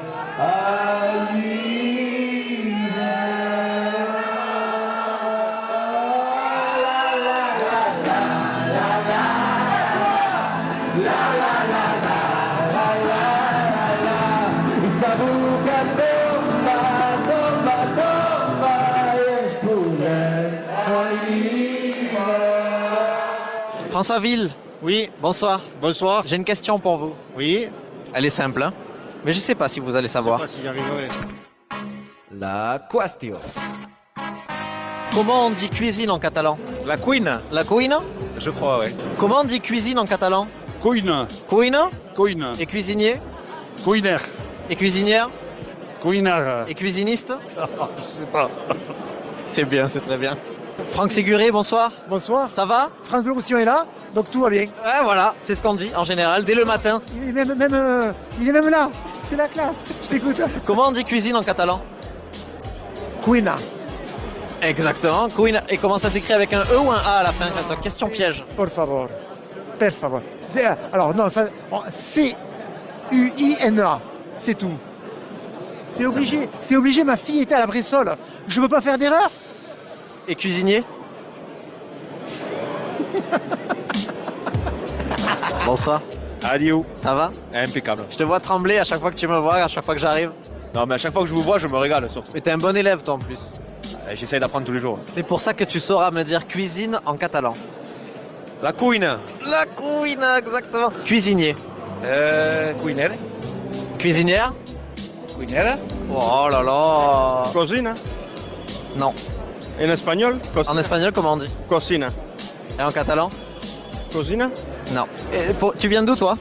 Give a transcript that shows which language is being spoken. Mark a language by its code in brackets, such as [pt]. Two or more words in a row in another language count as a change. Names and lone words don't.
[ca] i segur que tomba, tomba, tomba i ens podrem alliberar. [fr] François Ville. Oui. Bonsoir. Bonsoir. J'ai une question pour vous. Oui. Elle est simple, hein, mais je sais pas si vous allez savoir. Je sais pas si j'y arriverai. La question. Comment on dit cuisine en catalan? [ca] La cuina. La cuina? [fr] Je crois, oui. Comment on dit cuisine en catalan? Cuina. Cuina? Cuina. Et cuisinier? Cuiner. Et cuisinière? Cuinar. Et cuisiniste? Je sais pas. C'est bien, c'est très bien. Franck Séguré, bonsoir. Bonsoir. Ça va? France Bleu Roussillon est là, donc tout va bien. Ouais, voilà, c'est ce qu'on dit en général, dès le matin. Il est même là. C'est la classe. Je t'écoute. Comment on dit cuisine en catalan? Cuina. Exactement, cuina. Et comment ça s'écrit avec un E ou un A à la fin? Attends, question piège. [es] Por favor. [ca] Per favor. [fr] Alors non, ça, C-U-I-N-A. C'est tout. C'est obligé, ma fille était à la Bressole. Je peux pas faire d'erreur. Et cuisinier? Bonsoir. Adieu. Ça va? Impeccable. Je te vois trembler à chaque fois que tu me vois, à chaque fois que j'arrive. Non, mais à chaque fois que je vous vois, je me régale surtout. Mais t'es un bon élève toi en plus. J'essaye d'apprendre tous les jours. C'est pour ça que tu sauras me dire cuisine en catalan. [ca] La cuina. La cuina, [fr] exactement. Cuisinier. Cuinere. Cuisinière? Cuinera. Oh là là. Cocina. Non. En espagnol? En espagnol, comment on dit? Cocina. Et en catalan? Cocina? Non. Tu viens d'où toi?